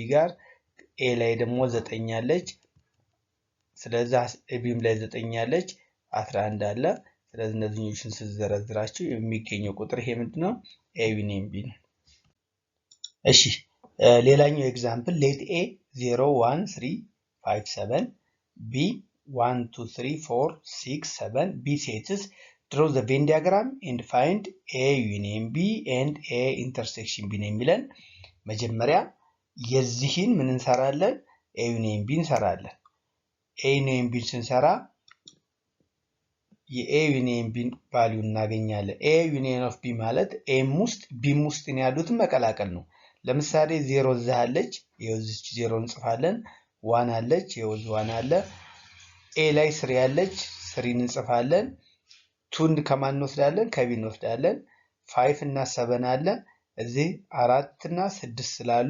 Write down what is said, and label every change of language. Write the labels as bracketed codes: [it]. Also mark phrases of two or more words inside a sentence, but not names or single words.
[am] ጋር a ላይ ደግሞ 9 አለች ስለዚህ bም ላይ 9 አለች 11 አለ ስለዚህ እነዚህኞችን ሲዘረዝራችሁ የሚገኘው ቁጥር ይሄ ምንድነው [en] a union b [am] ነው እሺ ሌላኛው ኤግዛምፕል [en] let a 0 1 3 5 7 b 1 2 3 4 6 7 b sets draw the Venn diagram and find a union b and a intersection b [am] ነው የሚለን መጀመሪያ የዚህን ምን እንሰራለን [en] a union b [am] እንሰራለን [en] a union b [am] ስንሰራ የ [en] a union b [am] ቫልዩ እናገኛለን [en] a union of b [am] ማለት a ውስጥ b ውስጥ ያሉትን መቀላቀል ነው ለምሳሌ 0 እዚህ አለች የውዝች 0 እንጽፋለን 1 አለች የውዝ 1 አለ a ላይ 3 አለች 3 እንጽፋለን 2 ከማን እንወስዳለን ከb እንወስዳለን 5 እና 7 አለ እዚህ 4 እና 6 ስላሉ